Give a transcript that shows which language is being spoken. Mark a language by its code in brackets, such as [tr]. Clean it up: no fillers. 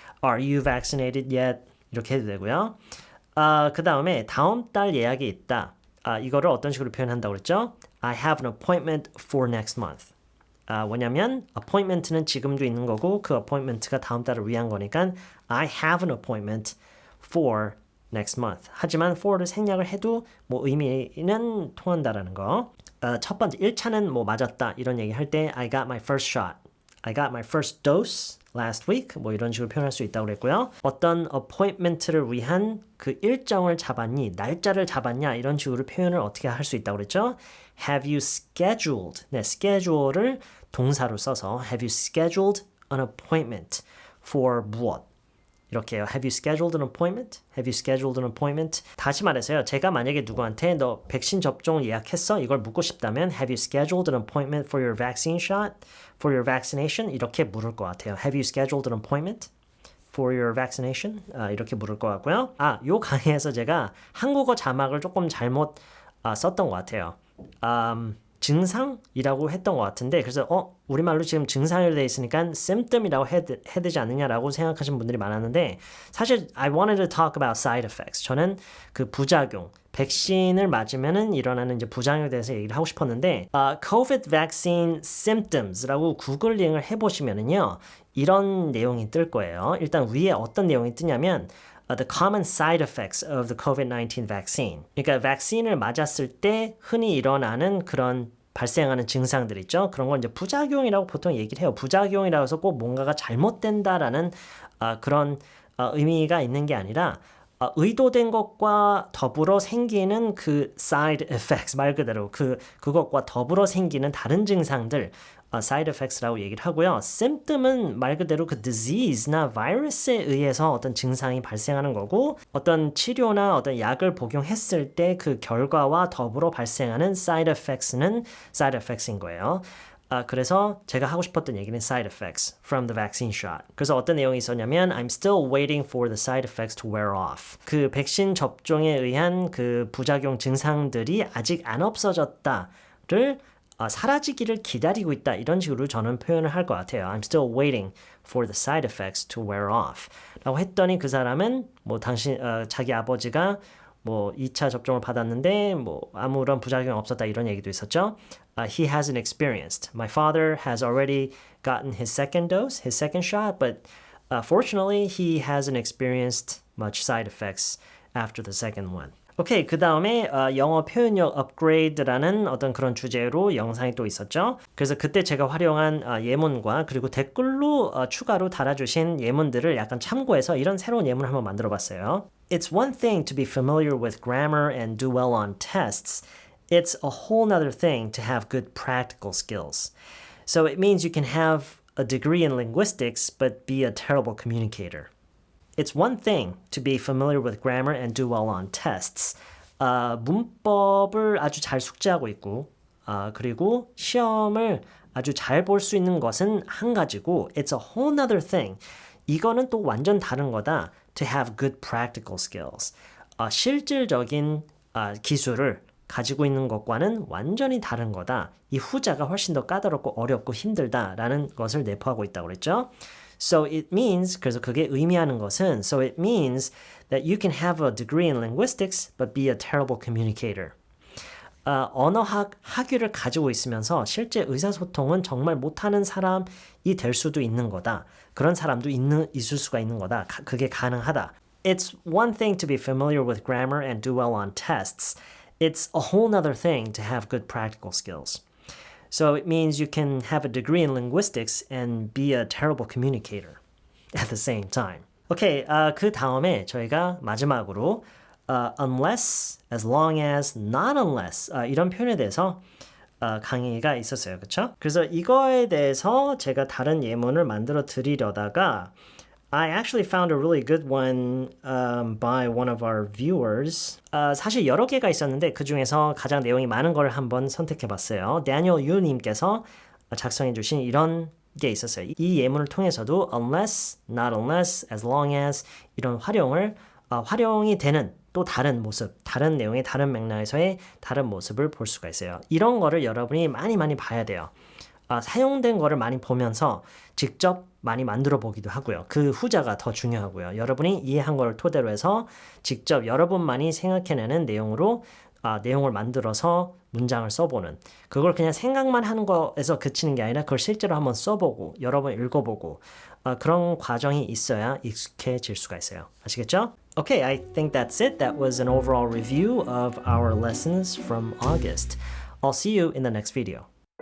[en] Are you vaccinated yet? [ko] 이렇게 해도 되고요. 그 다음에 다음 달 예약이 있다. 이거를 어떤 식으로 표현한다고 그랬죠? [en] I have an appointment for next month. [ko] 뭐냐면 appointment는 지금도 있는 거고 그 appointment가 다음 달을 위한 거니까 [en] I have an appointment for next month. [ko] 하지만 for를 생략을 해도 뭐 의미는 통한다라는 거. 첫 번째 1차는 뭐 맞았다 이런 얘기 할 때 [en] I got my first shot. I got my first dose last week. [ko] 뭐 이런 식으로 표현할 수 있다고 그랬고요. 어떤 appointment를 위한 그 일정을 잡았니? 날짜를 잡았냐? 이런 식으로 표현을 어떻게 할 수 있다고 그랬죠? [en] Have you scheduled? [ko] 네, schedule을 동사로 써서 [en] Have you scheduled an appointment for [ko] 무엇? 이렇게요. [en] Have you scheduled an appointment? Have you scheduled an appointment? [ko] 다시 말해서요. 제가 만약에 누구한테 너 백신 접종 예약했어? 이걸 묻고 싶다면 [en] Have you scheduled an appointment for your vaccine shot? For your vaccination? [ko] 이렇게 물을 것 같아요. [en] Have you scheduled an appointment? For your vaccination? [ko] 이렇게 물을 것 같고요. 요 강의에서 제가 한국어 자막을 조금 잘못 썼던 것 같아요. 증상이라고 했던 것 같은데 그래서 우리말로 지금 증상으로 돼 있으니까 symptom이라고 해야 되지 않느냐라고 생각하시는 분들이 많았는데 사실 [en] I wanted to talk about side effects. [ko] 저는 그 부작용, 백신을 맞으면은 일어나는 이제 부작용에 대해서 얘기를 하고 싶었는데 [en] COVID vaccine symptoms [ko] 라고 구글링을 해보시면은요 이런 내용이 뜰 거예요. 일단 위에 어떤 내용이 뜨냐면 [en] the common side effects of the COVID-19 vaccine. [ko] 그러니까 백신을 맞았을 때 흔히 일어나는 그런 발생하는 증상들 있죠. 그런 건 이제 부작용이라고 보통 얘기를 해요. 부작용이라고 해서 꼭 뭔가가 잘못된다라는 그런 의미가 있는 게 아니라 의도된 것과 더불어 생기는 그 side effects 말 그대로 그것과 더불어 생기는 다른 증상들 side effects라고 얘기를 하고요. symptom은 말 그대로 그 disease나 바이러스에 의해서 어떤 증상이 발생하는 거고 어떤 치료나 어떤 약을 복용했을 때 그 결과와 더불어 발생하는 side effects는 side effects인 거예요. 그래서 제가 하고 싶었던 얘기는 [en] side effects from the vaccine shot. [ko] 그래서 어떤 내용이 있었냐면 [en] I'm still waiting for the side effects to wear off. [ko] 그 백신 접종에 의한 그 부작용 증상들이 아직 안 없어졌다를 사라지기를 기다리고 있다. 이런 식으로 저는 표현을 할 것 같아요. [en] I'm still waiting for the side effects to wear off. [ko] 라고 했더니 그 사람은 뭐 자기 아버지가 뭐 2차 접종을 받았는데 뭐 아무런 부작용이 없었다 이런 얘기도 있었죠. [en] He hasn't experienced. My father has already gotten his second dose, his second shot, but fortunately he hasn't experienced much side effects after the second one. [ko] 오케이, 그 다음에 영어 표현력 업그레이드라는 어떤 그런 주제로 영상이 또 있었죠. 그래서 그때 제가 활용한 예문과 그리고 댓글로 추가로 달아주신 예문들을 약간 참고해서 이런 새로운 예문을 한번 만들어봤어요. [en] It's one thing to be familiar with grammar and do well on tests. It's a whole nother thing to have good practical skills. So it means you can have a degree in linguistics but be a terrible communicator. It's one thing to be familiar with grammar and do well on tests. [ko] 문법을 아주 잘 숙지하고 있고 그리고 시험을 아주 잘 볼 수 있는 것은 한 가지고 [en] It's a whole nother thing. [ko] 이거는 또 완전 다른 거다. [en] To have good practical skills. [ko] 실질적인 기술을 가지고 있는 것과는 완전히 다른 거다. 이 후자가 훨씬 더 까다롭고 어렵고 힘들다라는 것을 내포하고 있다고 그랬죠. [en] So it means, [ko] 그래서 그게 의미하는 것은 [en] So it means that you can have a degree in linguistics but be a terrible communicator. [ko] 언어학 학위를 가지고 있으면서 실제 의사소통은 정말 못하는 사람이 될 수도 있는 거다. 그런 사람도 있을 수가 있는 거다. 그게 가능하다. [en] It's one thing to be familiar with grammar and do well on tests. it's a whole nother thing to have good practical skills. So it means you can have a degree in linguistics and be a terrible communicator at the same time. [ko] 오케이, 그 다음에 저희가 마지막으로 unless, as long as, not unless 이런 표현에 대해서 강의가 있었어요. 그렇죠? 그래서 이거에 대해서 제가 다른 예문을 만들어 드리려다가 [en] I actually found a really good one by one of our viewers. [ko] 사실 여러 개가 있었는데 그 중에서 가장 내용이 많은 걸 한번 선택해봤어요. Daniel Yu 님께서 작성해주신 이런 게 있었어요. 이 예문을 통해서도 unless, not unless, as long as 이런 활용이 되는 또 다른 모습, 다른 내용의 다른 맥락에서의 다른 모습을 볼 수가 있어요. 이런 거를 여러분이 많이 봐야 돼요. 사용된 거를 많이 보면서 직접 많이 만들어 보기도 하고요. 그 후자가 더 중요하고요. 여러분이 이해한 걸 토대로 해서 직접 여러분만이 생각해내는 내용으로 내용을 만들어서 문장을 써보는 그걸 그냥 생각만 하는 거에서 그치는 게 아니라 그걸 실제로 한번 써보고 여러 번 읽어보고 그런 과정이 있어야 익숙해질 수가 있어요. 아시겠죠? [en] Okay, I think that's it. That was an overall review of our lessons from August. I'll see you in the next video.